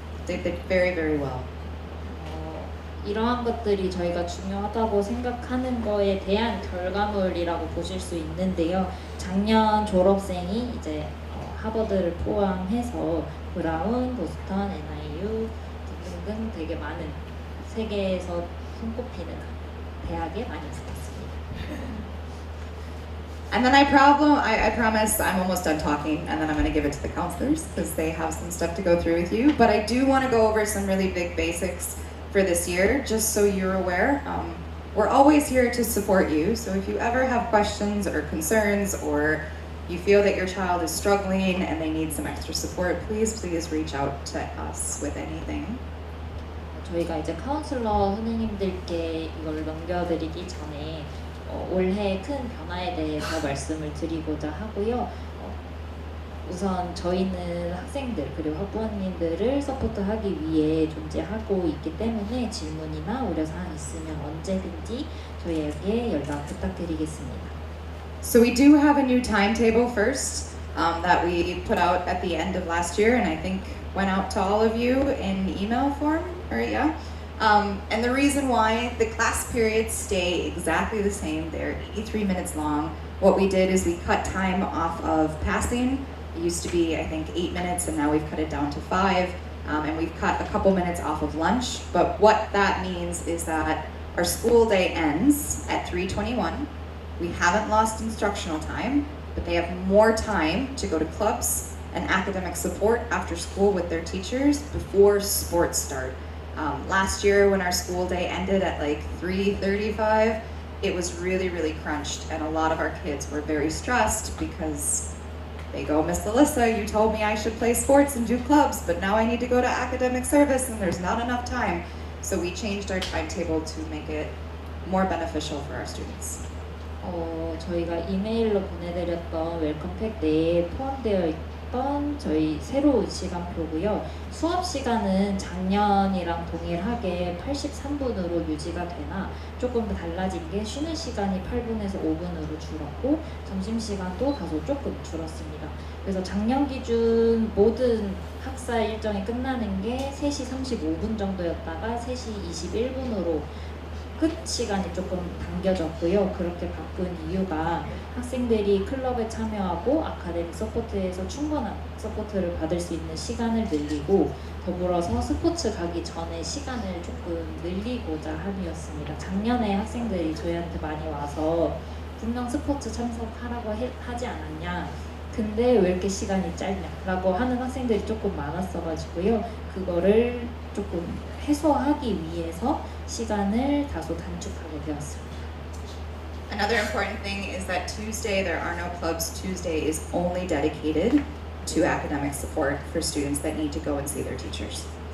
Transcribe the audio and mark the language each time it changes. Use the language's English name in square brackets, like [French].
[English] They did very, very well. [Korean] 이러한 것들이 저희가 중요하다고 생각하는 거에 대한 결과물이라고 보실 수 있는데요. 작년 졸업생이 이제 하버드를 포함해서 브라운, 보스턴, NYU 등등 되게 많은 세계에서 손꼽히는 대학에 많이 붙었습니다. [English] And then I promise I'm almost done talking, and then I'm going to give it to the counselors because they have some stuff to go through with you. But I do want to go over some really big basics for this year, just so you're aware. We're always here to support you, so if you ever have questions or concerns or you feel that your child is struggling and they need some extra support, please reach out to us with anything. [Korean] 저희가 이제 카운슬러 선생님들께 이걸 넘겨드리기 전에 올해 큰 변화에 대해서 말씀을 드리고자 하고요. 우선 저희는 학생들 그리고 학부모님들을 서포트하기 위해 존재하고 있기 때문에 질문이나 우려사항 있으면 언제든지 저희에게 연락 부탁드리겠습니다. [English] So we do have a new timetable first that we put out at the end of last year, and I think went out to all of you in email form, right? Yeah. And the reason why the class periods stay exactly the same, they're 83 minutes long. What we did is we cut time off of passing. It used to be, I think, 8 minutes, and now we've cut it down to 5. And we've cut a couple minutes off of lunch. But what that means is that our school day ends at 3:21. We haven't lost instructional time, but they have more time to go to clubs and academic support after school with their teachers before sports start. Last year when our school day ended at like 3:35, it was really, really crunched, and a lot of our kids were very stressed because they go, Miss Alyssa, you told me I should play sports and do clubs, but now I need to go to academic service and there's not enough time. So we changed our timetable to make it more beneficial for our students. [Korean] 저희가 이메일로 보내드렸던 웰컴팩 내에 포함되어 건 저희 새로운 시간표고요. 수업 시간은 작년이랑 동일하게 83분으로 유지가 되나 조금 더 달라진 게 쉬는 시간이 8분에서 5분으로 줄었고 점심시간도 다소 조금 줄었습니다. 그래서 작년 기준 모든 학사 일정이 끝나는 게 3시 35분 정도였다가 3시 21분으로 끝 시간이 조금 당겨졌고요. 그렇게 바꾼 이유가 학생들이 클럽에 참여하고 아카데믹 서포트에서 충분한 서포트를 받을 수 있는 시간을 늘리고 더불어서 스포츠 가기 전에 시간을 조금 늘리고자 함이었습니다. 작년에 학생들이 저희한테 많이 와서 분명 스포츠 참석하라고 하지 않았냐, 근데 왜 이렇게 시간이 짧냐라고 하는 학생들이 조금 많았어가지고요. 그거를 조금 해소하기 위해서 시간을 다소 단축하게 되었습니다. [English] Another important thing is that Tuesday there are no clubs. Tuesday is only dedicated to academic support for students that need to go and see their teachers.